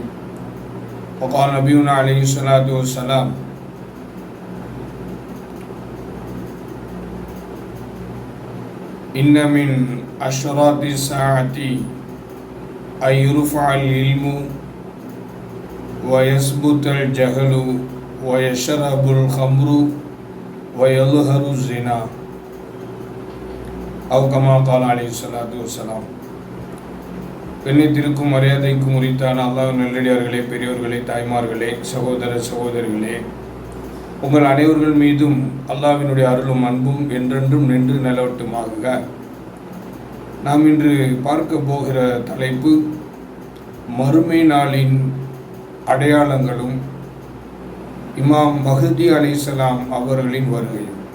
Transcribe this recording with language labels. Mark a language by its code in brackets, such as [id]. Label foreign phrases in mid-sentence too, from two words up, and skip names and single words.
[ar] وقال نبينا عليه الصلاة والسلام: إن من أشراط الساعة أن يرفع العلم ويثبت الجهل ويشرب الخمر ويظهر الزنا أو كما قال عليه الصلاة والسلام. [ta] கண்ணியத்திற்கும் மரியாதைக்கும் உரித்தான அல்லாஹ் நல்லடியார்களே, பெரியோர்களே, தாய்மார்களே, சகோதர சகோதரிகளே, உங்கள் அனைவர்கள் மீதும் அல்லாஹ்வினுடைய அருளும் அன்பும் என்றென்றும் நின்று நிலவட்டுமாக. நாம் இன்று பார்க்க போகிற தலைப்பு மறுமை நாளின் அடையாளங்களும் இமாம் மஹ்தி அலைஹிஸ்ஸலாம் அவர்களின் வருகையும்.